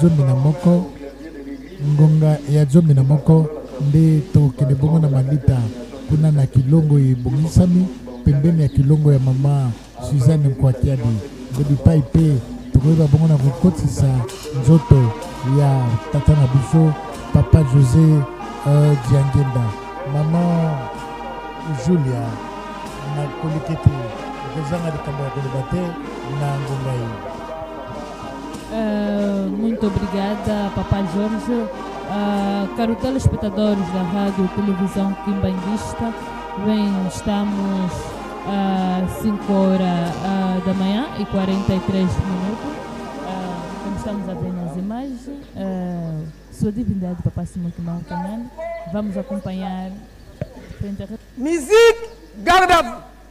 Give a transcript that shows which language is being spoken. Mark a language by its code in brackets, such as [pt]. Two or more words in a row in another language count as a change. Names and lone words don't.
[ln] ya zomi na moko nde tokende bongo na malita kuna na kilongo ebongisami pembeni ya kilongo ya mama Suzanne Nkwatiadi nde bipai mpe tokoyeba bongo na kokotisa nzoto ya tata na biso papa José Diangenda mama Julia na kolikete okozanga likambo ya koloba te na ngonga ye. [pt] Muito obrigada, Papa Jorge. Caro telespectadores da Rádio Televisão Quimbanguista, estamos às 5 horas da manhã e 43 minutos. Como estamos a ver nas imagens, Sua Divindade, Papa Simon Kimbangu Kiangani, vamos acompanhar. [fr] Musique, garde.